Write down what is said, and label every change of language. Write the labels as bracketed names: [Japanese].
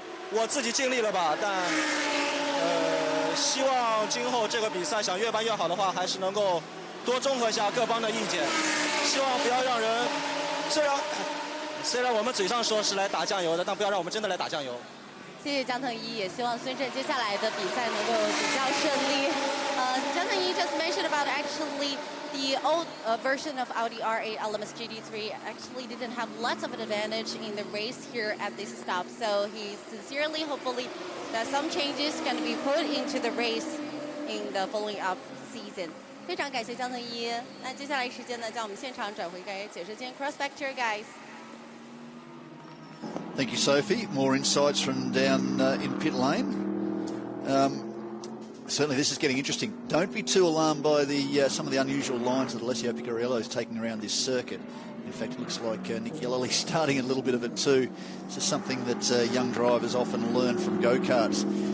[Chinese] 我自己尽力了吧，但希望今后这个比赛想越办越好的话，还是能够多综合一下各方的意见，希望不要让人。虽然虽然我们嘴上说是来打酱油的，但不要让我们真的来打酱油。谢谢江腾一，也希望孙正接下来的比赛能够比较顺利。 [English] 江腾一 just mentioned about actually the old version of Audi R8 LMS GT3 actually didn't have lots of an advantage in the race here at this stop. So he sincerely, hopefully, that some changes can be put into the race in the following up season. [Chinese] 非常感谢江腾一。那接下来时间呢，将我们现场转回给解说间 [English] Cross Back to your guys. Thank you, Sophie. More insights from down in pit lane. Certainly this is getting interesting. Don't be too alarmed by the some of the unusual lines that Alessio Picariello is taking around this circuit. In fact, it looks like Nick Yellowly starting a little bit of it too. This is something that young drivers often learn from go-karts.